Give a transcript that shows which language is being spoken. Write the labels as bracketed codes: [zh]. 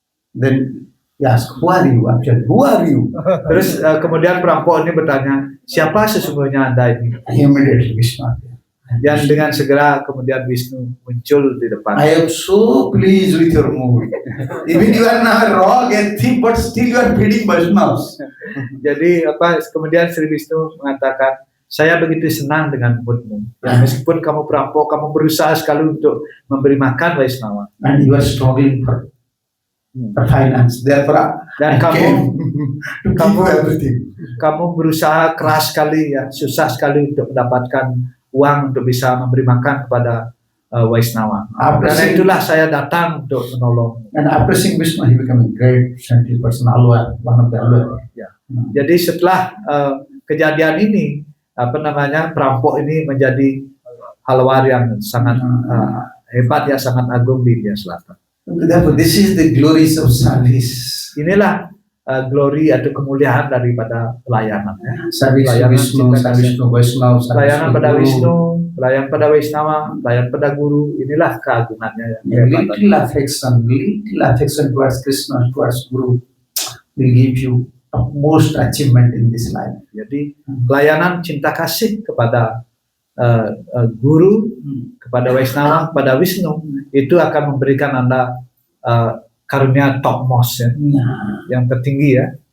[en] Then yes, who are you actually? Who are you? [id] Terus kemudian perampok ini bertanya, siapa sesungguhnya Anda ini? [en] Immediately Vishnu. [id] Dan dengan segera kemudian Wisnu muncul di depan. [en] I am so pleased with your mood. Even you are now wrong and thief, but still you are feeding Vaishnavas. [id] Jadi kemudian Sri Wisnu mengatakan, saya begitu senang dengan moodmu. Ya, meskipun kamu perampok, kamu berusaha sekali untuk memberi makan Vaishnava. [en] And you are struggling for finance. Therefore, [id] dan kamu everything. Kamu berusaha keras sekali ya, susah sekali untuk mendapatkan uang untuk bisa memberi makan kepada Vaishnava. Karena itulah saya datang untuk menolong. [en] And after seeing Vishnu, he became a great scientific person, Alwar, one of the Alwar. Ya. [id] Jadi setelah kejadian ini, perampok ini menjadi halwar yang sangat hebat ya, sangat agung di India Selatan. [en] Therefore, this is the glories of service. [id] Inilah glory atau kemuliaan daripada pelayanan ya. [en] Service Vishnu, Vaishnava, [id] pelayanan pada Wisnu, pelayanan pada Vaishnava, pelayanan pada guru, inilah keagungannya. [en] Little affection towards Krishna, towards Guru will give you most achievement in this life. [id] Jadi pelayanan cinta kasih kepada guru, kepada Vaishnava, kepada Wisnu, itu akan memberikan Anda karunia topmost ya, yang tertinggi ya.